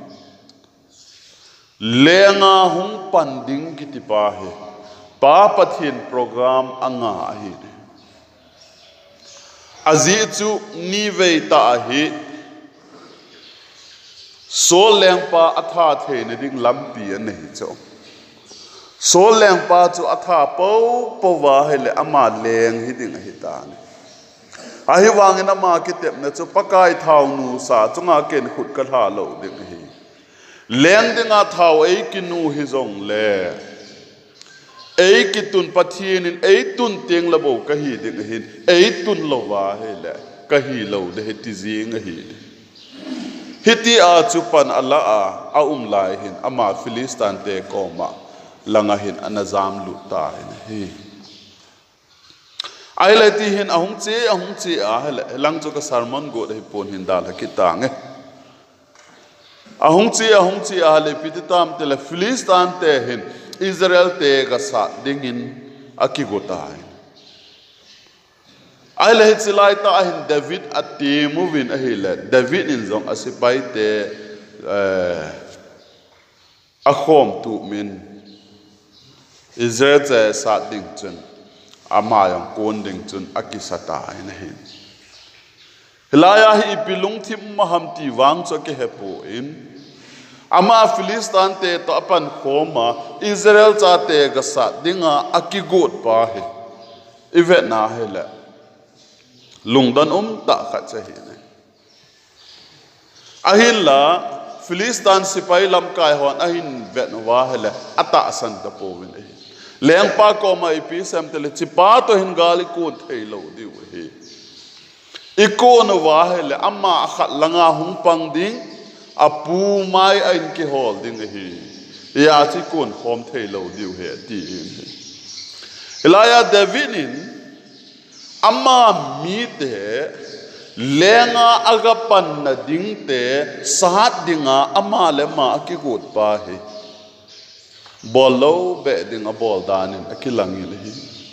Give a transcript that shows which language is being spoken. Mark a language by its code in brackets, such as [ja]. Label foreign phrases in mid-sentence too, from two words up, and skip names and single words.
[tcz] lenga hung panding kitipa he pa pathin program anga ahi azi chu ni vei ta ahi so leng pa atha the ne ding lampi an hi cho so leng pa chu atha po wa hele ama leng hi ding hi ta ni ahi wangin ama kitep na chu pakai thau nu sa chunga ken khut ka tha lo ding hi leng dinga thau ei kinu hi zong le ei kitun pathin in ei tun teng la bo ka hi ding hi ei tun lo wa hele ka hi lo de hi ti jing hi hiti a chupan ala a lai hin ama Philistan te koma langa hin anazam lu ta hi ai lai ti hin ahung che a lang chu ka sermon go de pon hin dal ki tang ahung che a le pititam te le Philistan te hin Israel te ga sa dingin akigotai ai le chilai ta hin David atimu win a hile David in zong asipai te a khom tu min Israel che sa ding chun ama yang kon ding chun akisata ina hin hilaya hi pilung thim maham ti wang cho ke hepo in ama Filistan te to apan khoma Israel cha te ga sa dinga akigot pa he ivet na hele lungdan ta kha cha hi ne ahin la Filistan sipai lam kai hon ahin vet wa hele ata san ta po win hi leng pa ko mai pi sam tele chipa to hin gali ko thei lo di he ikon wa hele amma khat langa hung pang ding apu mai ain ki hol ding hi ya chi kon khom thei lo di he ti ilaya Davidin amma mi te lenga agapan na ding te sahat dinga ama le ma ki gut pa hi bolo be ding a bol danin akilangi le hi